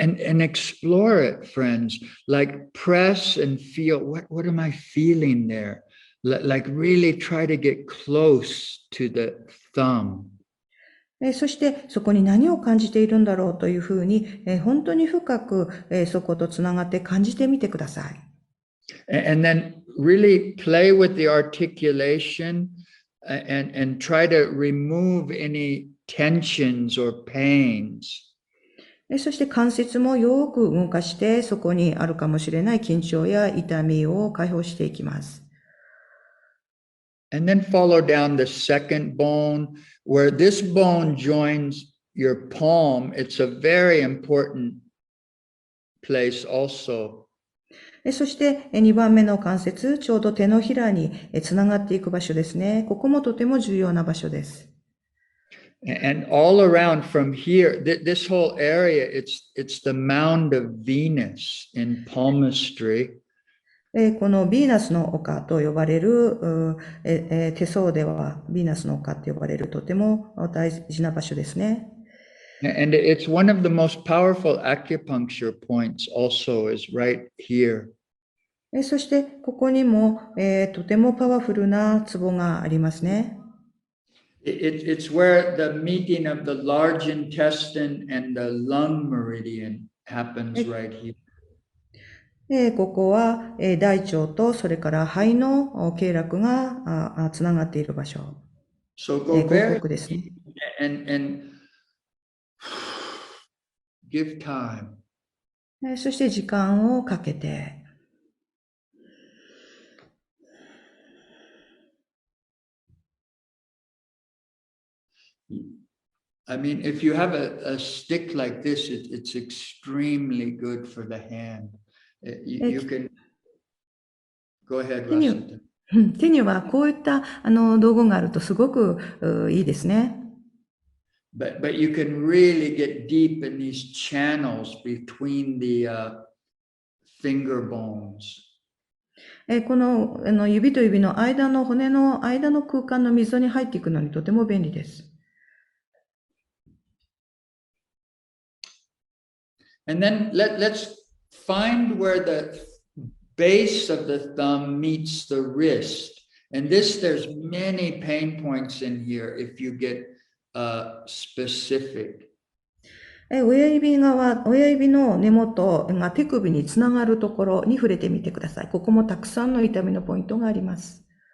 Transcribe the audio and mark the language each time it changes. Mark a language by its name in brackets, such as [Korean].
[English] And explore it, friends. Like press and feel, what am I feeling there? Like really try to get close to the thumb. [Japanese] そしてそこに何を感じているんだろうというふうに、本当に深く、そことつながって感じてみてください。 [English] And then really play with the articulation and try to remove any tensions or pains. [Japanese] そして関節もよく動かして、そこにあるかもしれない緊張や痛みを解放していきます。 [English] And then follow down the second bone, where this bone joins your palm. It's a very important place also. [Japanese] そして2番目の関節、ちょうど手のひらにつながっていく場所ですね。ここもとても重要な場所です。 [English] And all around from here, this whole area, it's the mound of Venus in palmistry. [Japanese] このヴィーナスの丘と呼ばれる、手相ではヴィーナスの丘と呼ばれるとても大事な場所ですね。 [English] And it's one of the most powerful acupuncture points also is right here. [Japanese] そしてここにも、とてもパワフルなツボがありますね。 [English] It's where the meeting of the large intestine and the lung meridian happens right here. [Japanese] ここは大腸とそれから肺の経絡がつながっている場所。 [English] So go very [Japanese] 広告ですね。 [English] and give time. [Japanese] そして時間をかけて。 [English] I mean, if you have a stick like this, it's extremely good for the hand. You can go ahead, Rasita. [Japanese] 手にはこういった道具があるとすごくいいですね。 [English] But you can really get deep in these channels between the finger bones. [Japanese] この指と指の間の骨の間の空間の溝に入っていくのにとても便利です。 [English] And then let's find where the base of the thumb meets the wrist. And there's many pain points in here if you get specific. [Japanese] 親指の根元が手首につながるところに触れてみてください。ここもたくさんの痛みのポイントがあります。